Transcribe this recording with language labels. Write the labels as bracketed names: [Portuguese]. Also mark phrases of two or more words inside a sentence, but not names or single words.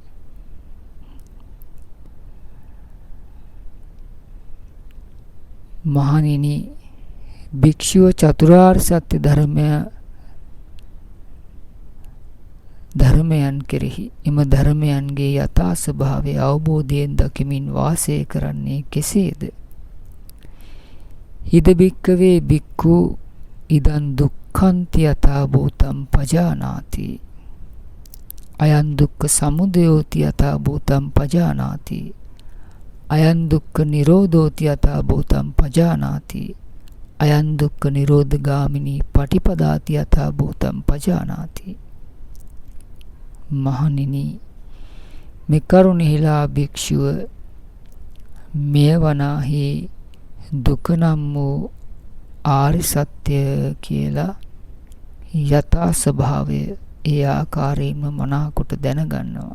[Sinhala] මහණෙනි, භික්ෂුව චතුරාර්ය සත්‍ය ධර්මයන් කෙරෙහි එම ධර්මයන්ගේ යථා ස්වභාවය අවබෝධයෙන් දකිමින් වාසය කරන්නේ කෙසේද? [Pali] හිද භික්ඛවේ භික්ඛු ඉදං දුක්ඛන්ති යථා භූතං පජානාති අයං දුක්ඛ සමුදයෝති යථා භූතං පජානාති අයං දුක්ඛ නිරෝධෝති යථා භූතං පජානාති අයං දුක්ඛ නිරෝධගාමිනී පටිපදාති යථා භූතං පජානාති. [Sinhala] මහණෙනි, මේ කරුණෙහිලා භික්ෂුව මෙය වනාහි දුක නම් වූ ආර්ය සත්‍ය කියලා යථා ස්වභාවය ඒ ආකාරයෙන්ම මනාකොට දැනගන්නවා.